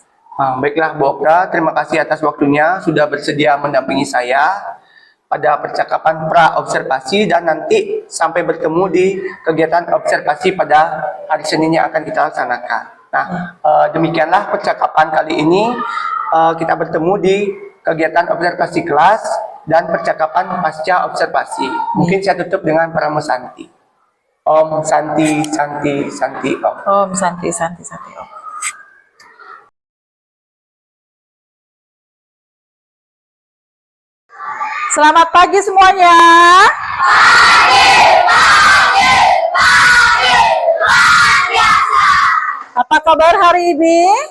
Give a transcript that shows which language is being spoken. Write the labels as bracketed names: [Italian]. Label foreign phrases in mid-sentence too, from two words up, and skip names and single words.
[Indonesian] Baiklah Bu Okta, terima kasih atas waktunya sudah bersedia mendampingi saya pada percakapan pra-observasi, dan nanti sampai bertemu di kegiatan observasi pada hari Senin yang akan kita laksanakan. Nah, demikianlah percakapan kali ini. Kita bertemu di kegiatan observasi kelas dan percakapan pasca observasi. Mungkin saya tutup dengan Paramo Santi. [Sanskrit] Om Santi Santi Santi Om. Om Santi Santi Santi Om. [Indonesian] Selamat pagi semuanya. Pagi, pagi, pagi, luar biasa. Apa kabar hari ini?